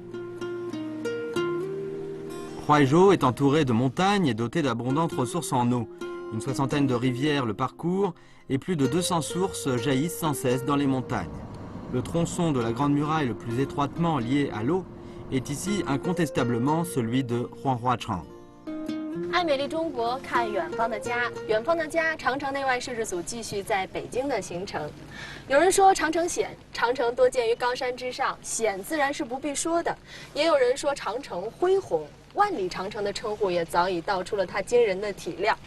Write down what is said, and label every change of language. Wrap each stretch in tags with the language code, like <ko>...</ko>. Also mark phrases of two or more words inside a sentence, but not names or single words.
<fr>Huaizhou est entouré de montagnes et doté d'abondantes ressources en eau. Une soixantaine de rivières le parcourent et plus de 200 sources jaillissent sans cesse dans les montagnes. Le tronçon de la Grande Muraille le plus étroitement lié à l'eau est ici incontestablement celui de Huanghuachang.</fr> <zh>爱美丽中国，看远方的家，远方的家，长城内外摄制组继续在北京的行程。有人说长城险，长城多建于高山之上，险自然是不必说的。也有人说长城恢宏。万里长城的称呼也早已道出了它惊人的体量。</zh>